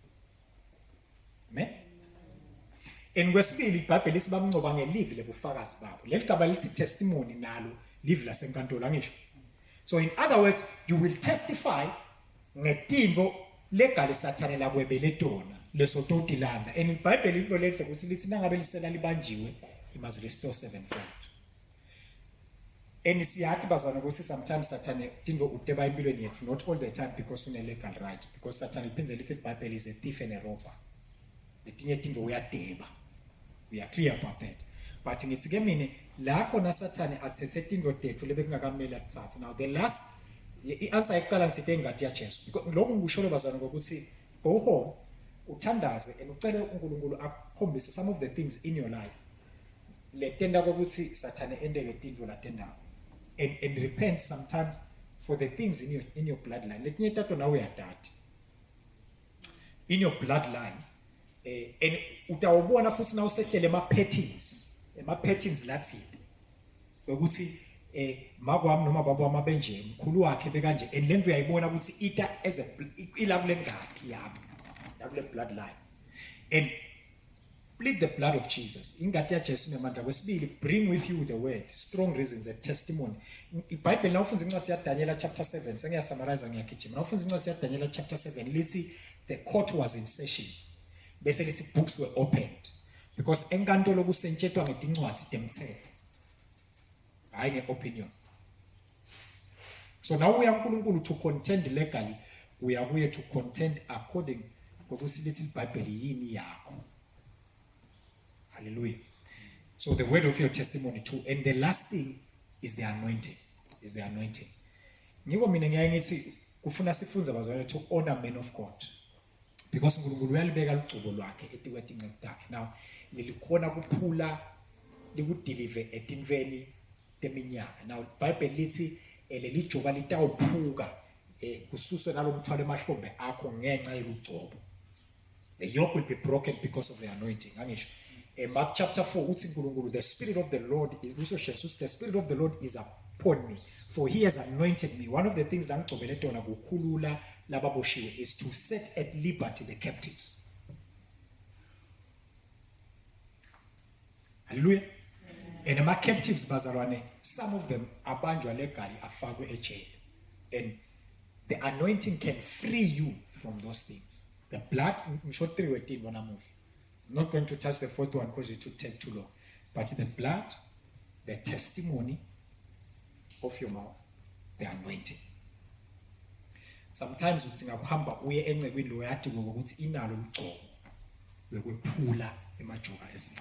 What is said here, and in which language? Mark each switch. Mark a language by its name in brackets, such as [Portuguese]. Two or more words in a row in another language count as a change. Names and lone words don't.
[Swati] Amen. And kwesibili iBhayibheli sibamncoba ngelivi lebufakazi babo. Leligaba lithi testimony nalo live la senkantolo angisho. [English] So in other words you will testify [Swati] ngetindvo legali sathane lakwebele tona leso totilanza. And iBhayibheli into lehle ukuthi lithi nangabe lisela libanjiwe [English] you must restore sevenfold. [Swati] And siyathi bazana ukuthi sometimes sathane tindvo uteba empilweni yethu [English] not all the time because [Swati] une [English] legal right [Swati] because sathane liphindze lithi iBhayibheli [English] is a thief and a robber. [Swati] Letinye tindvo uyadeba. [English] We are clear about that. [Swati] But ngithi ke mina la khona sathane athethe tindvo tethu lebekungakamela kuthatha. Now the last i-answer eqala ngithi ingadi ya Jesu because lokho ngikusho bazana ukuthi [English] go home [Swati] uthandaze and ucele uNkulunkulu akukhombise [English] some of the things in your life [Swati] letenda ukuthi sathane endele tindvo latenda [English] and repent sometimes for the things in your bloodline. [Swati] Letinye tato na uyadati. [English] In your bloodline, [Swati] and utawubona futhi na usehlele ama-patterns lathile. Ukuthi makwami noma babami benje, mkhulu wakhe bekanje, and lendlu uyayibona ukuthi ita as a ilabule ngati yabo, labule bloodline. [English] And plead the blood of Jesus. [Swati] Ingati ya Jesu nemandla kwesibili, [English] bring with you the word, strong reasons, a testimony. [Swati] IBhayibheli nawufunza incwadi ya Daniel chapter 7, sengiyasammarize ngiyagijima. Nawufunza incwadi ya Daniel chapter 7, lithi [English] the court was in session. Bese lithi books were opened. [Swati] Because enkantolo kusentshethwa ngetincwadi temthetho. Hayi nge-opinion. [English] So now we are uNkulunkulu to contend legally, we are here to contend according [Swati] kokuthi lithi iBhayibheli yini yakho. [English] Hallelujah. So the word of your testimony too. And the last thing is the anointing. Is the anointing. [Swati] Ngiko mina ngiyaye ngithi kufuna sifunze bazalwane [English] to honor men of God. [Swati] Because uNkulunkulu uyalibeka ugcubo lwakhe etikwetini zakhe. Now lilikhona kuphula likudeliver etinveni teminyaka. Now iBhayibheli lithi leli juba litawuphuka kususwe nalomthwalo emahlombe akho ngenxa yokugcobo. [English] The yoke will be broken because of the anointing. [Swati] Angisho Mark chapter 4 uthi uNkulunkulu, [English] the spirit of the Lord is the spirit of the Lord is upon me, for he has anointed me. One of the things [Swati] la ngicobele tona kukhulula lababoshiwe [English] is to set at liberty the captives. Hallelujah. [Swati] And ama captives bazalwane, [English] some of them [Swati] abanjwa legally afakwe ejail, [English] and the anointing can free you from those things. The blood, [Swati] ngisho 3 wetini wanamuhla. [English] I'm not going to touch the fourth one because it would take too long. But the blood, the testimony of your mouth, the anointing. [Swati] Sometimes utsinga kuhamba uye encekweni lo yathi ngokuthi inalo ugcobo bekwephula emajoka esini.